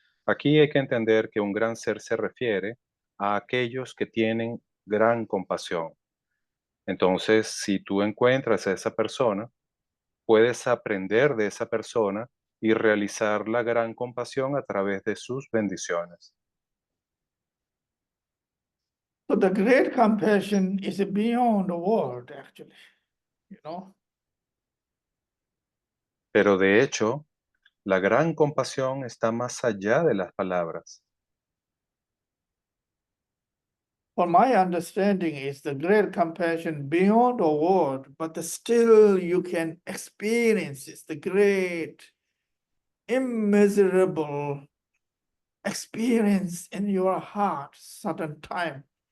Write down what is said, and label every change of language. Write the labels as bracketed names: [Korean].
[Spanish] Aquí hay que entender que un gran ser se refiere a aquellos que tienen gran compasión. Entonces, si tú encuentras a esa persona, puedes aprender de esa persona y realizar la gran compasión a través de sus bendiciones. [English] So the great compassion is beyond the word, actually. [Spanish] Pero de hecho, la gran compasión está más allá de las palabras. [English] For my understanding is the great compassion beyond the word, but still you can experience it's the great, immeasurable experience in your heart certain time.